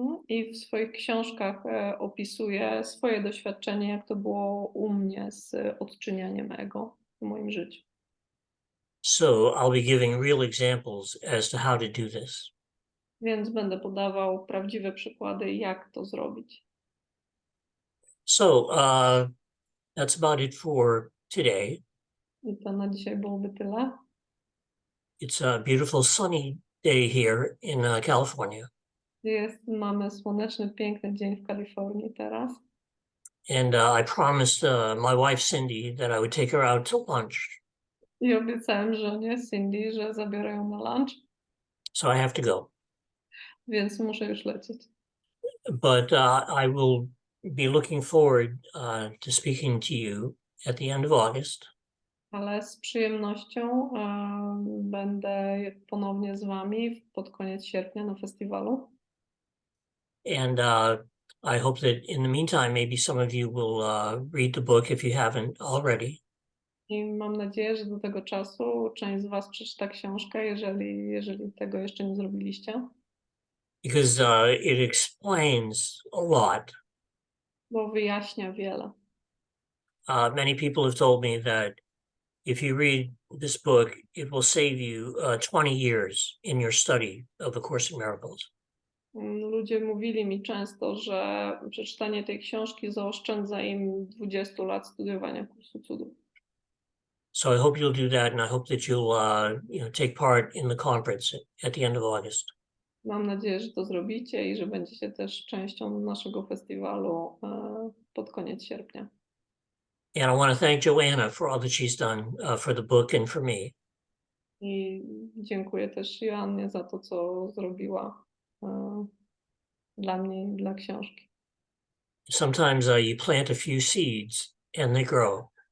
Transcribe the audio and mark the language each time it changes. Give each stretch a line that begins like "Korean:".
Polish: I w swoich książkach opisuję swoje doświadczenie, jak to było u mnie z odczynianiem ego w moim życiu.
English: So I'll be giving real examples as to how to do this.
Polish: Więc będę podawał prawdziwe przykłady, jak to zrobić.
English: So that's about it for today.
Polish: I to na dzisiaj byłoby tyle.
English: It's a beautiful sunny day here in California.
Polish: Mamy słoneczny, piękny dzień w Kalifornii teraz.
English: And I promised my wife Cindy that I would take her out to lunch.
Polish: I obiecałem żonie Cindy, że zabiorę ją na lunch,
English: So I have to go.
Polish: więc muszę już lecieć.
English: But I will be looking forward to speaking to you at the end of August.
Polish: Ale z przyjemnością będę ponownie z wami pod koniec sierpnia na festiwalu.
English: And I hope that in the meantime, maybe some of you will read the book if you haven't already.
Polish: I mam nadzieję, że do tego czasu część z was przeczyta książkę, jeżeli tego jeszcze nie zrobiliście.
English: Because it explains a lot.
Polish: Bo wyjaśnia wiele.
English: Many people have told me that if you read this book, it will save you 20 years in your study of A Course in Miracles.
Polish: Ludzie mówili mi często, że przeczytanie tej książki zaoszczędza im 20 lat studiowania kursu cudów.
English: So I hope you'll do that, and I hope that you'll take part in the conference at the end of August.
Polish: Mam nadzieję, że to zrobicie i że będziecie też częścią naszego festiwalu pod koniec sierpnia.
English: And I want to thank Joanna for all that she's done for the book and for me.
Polish: I dziękuję też Joannie za to, co zrobiła dla mnie i dla książki.
English: Sometimes you plant a few seeds and they grow.